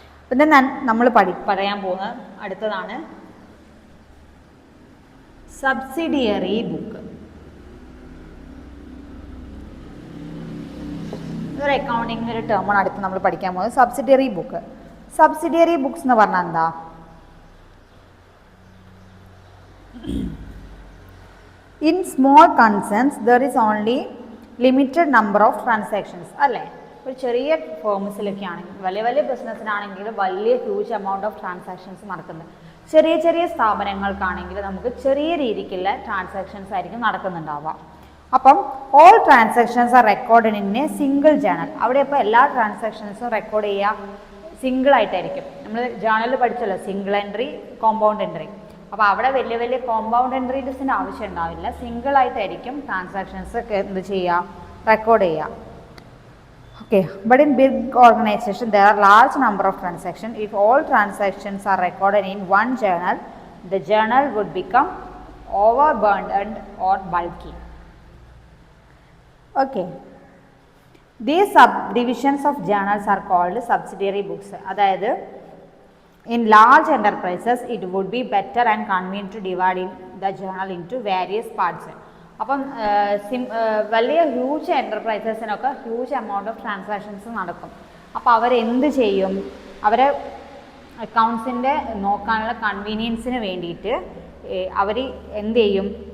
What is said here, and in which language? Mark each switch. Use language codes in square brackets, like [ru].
[ml] പിന്നെ നമ്മൾ പറയാൻ പോകുന്ന അടുത്തതാണ് സബ്സിഡിയറി ബുക്ക്. ഇതൊരു അക്കൗണ്ടിങ്ങിൻ്റെ ഒരു ടേമാണ് അടുത്ത് നമ്മൾ പഠിക്കാൻ പോകുന്നത്. Subsidiary book. സബ്സിഡിയറി ബുക്സ് എന്ന് പറഞ്ഞാൽ എന്താ? [en] In small concerns there is only limited number of transactions. [ml] അല്ലേ? ഒരു ചെറിയ ഫേംസിലൊക്കെ ആണെങ്കിൽ, വലിയ വലിയ ബിസിനസ്സിനാണെങ്കിൽ വലിയ ഹ്യൂജ് എമൗണ്ട് ഓഫ് ട്രാൻസാക്ഷൻസ് നടക്കുന്നുണ്ട്. ചെറിയ ചെറിയ സ്ഥാപനങ്ങൾക്കാണെങ്കിൽ നമുക്ക് ചെറിയ രീതിക്കുള്ള ട്രാൻസാക്ഷൻസ് ആയിരിക്കും നടക്കുന്നുണ്ടാവുക. [en] അപ്പം all transactions are record in a single journal. [ml] അവിടെ ഇപ്പോൾ എല്ലാ ട്രാൻസാക്ഷൻസും റെക്കോർഡ് ചെയ്യുക സിംഗിൾ ആയിട്ടായിരിക്കും. നമ്മൾ ജേണലിൽ പഠിച്ചല്ലോ സിംഗിൾ എൻട്രി, കോമ്പൗണ്ട് എൻട്രി. അപ്പോൾ അവിടെ വലിയ വലിയ കോമ്പൗണ്ട് എൻട്രീസിൻ്റെ ആവശ്യം ഉണ്ടാവില്ല. സിംഗിളായിട്ടായിരിക്കും ട്രാൻസാക്ഷൻസ് എന്ത് ചെയ്യുക, റെക്കോർഡ് ചെയ്യുക. [en] Okay, but in big organisation there are large number of transaction. If all transactions are recorded in one journal, the journal would become over burned or bulky. Okay, these sub divisions of journals are called subsidiary books. അതായത് in large enterprises it would be better and convenient to divide in the journal into various parts. [ml] അപ്പം വലിയ huge എൻ്റർപ്രൈസസിനൊക്കെ huge amount of transactions നടക്കും. അപ്പോൾ അവരെന്ത് ചെയ്യും? അവരെ അക്കൗണ്ട്സിൻ്റെ നോക്കാനുള്ള കൺവീനിയൻസിന് വേണ്ടിയിട്ട് അവർ എന്ത് ചെയ്യും?